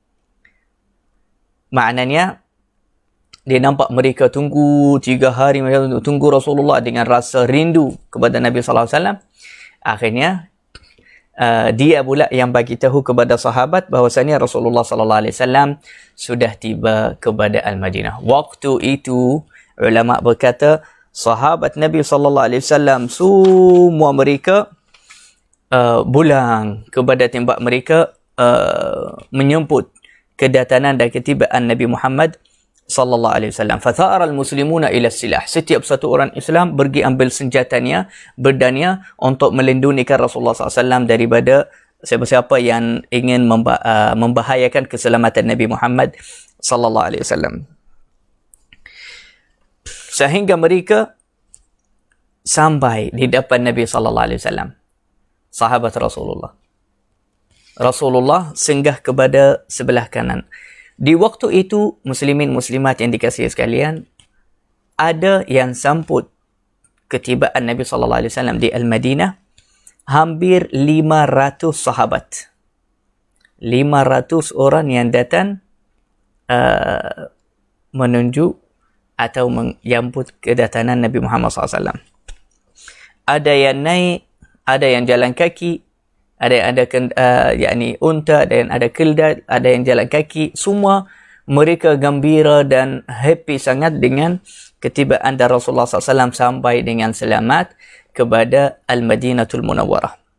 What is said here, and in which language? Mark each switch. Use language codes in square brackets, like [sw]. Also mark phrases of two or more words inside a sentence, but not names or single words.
[ms] Maknanya dia nampak mereka tunggu 3 hari, mereka tunggu Rasulullah dengan rasa rindu kepada Nabi [ar] صلى الله عليه وسلم. [ms] Akhirnya dia pula yang bagi tahu kepada sahabat bahawasanya Rasulullah [ar] صلى الله عليه وسلم [ms] sudah tiba kepada Al-Madinah. Waktu itu ulama berkata sahabat Nabi [ar] صلى الله عليه وسلم [ms] semua mereka pulang kepada tempat mereka menyambut kedatangan dan ketibaan Nabi Muhammad [ar] صلى الله عليه وسلم. فثار المسلمون إلى السلاح. [ms] Setiap satu orang Islam pergi ambil senjatanya, berdania untuk melindungikan Rasulullah [ar] صلى الله عليه وسلم [ms] daripada siapa-siapa yang ingin membahayakan keselamatan Nabi Muhammad [ar] صلى الله عليه وسلم. [ms] Sehingga mereka sampai di depan Nabi [ar] صلى الله عليه وسلم. [ms] Sahabat Rasulullah. Rasulullah singgah kepada sebelah kanan. Di waktu itu, muslimin muslimat yang dikasihi sekalian, ada yang sambut ketibaan Nabi [ar] صلى الله عليه وسلم [ms] di Al-Madinah hampir 500 sahabat. 500 orang yang datang menunjuk atau menyambut kedatangan Nabi Muhammad [ar] صلى الله عليه وسلم. [ms] Ada yang naik, ada yang jalan kaki, ada yang ada unta, ada yang ada keldai, ada yang jalan kaki. Semua mereka gembira dan happy sangat dengan ketibaan dan Rasulullah SAW sampai dengan selamat kepada Al-Madinatul Munawwarah.